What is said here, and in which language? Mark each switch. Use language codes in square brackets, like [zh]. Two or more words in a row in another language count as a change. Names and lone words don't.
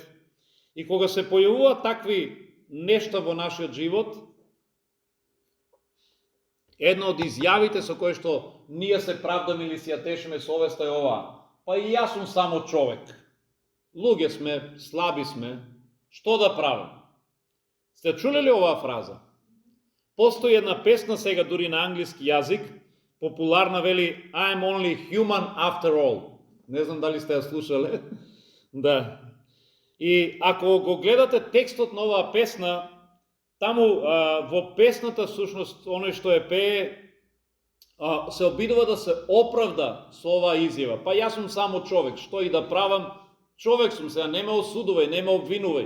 [mk] И кога се појавува такви нешта во нашиот живот, една од изјавите со кои што ние се правдаме или си ја тешиме совеста е ова: па и јас сум само човек. Луѓе сме, слаби сме, што да правам? Сте чуле ли оваа фраза? Постои една песна сега дури на англиски јазик, популарна, вели [en] I'm only human after all. [mk] Не знам дали сте ја слушале. Да. И ако го гледате текстот на оваа песна, таму во песната сушност оној што е пее се обидува да се оправда со оваа изјава. Па јас сум само човек, што и да правам, човек сум, сега не ме осудувај, не ме обвинувај.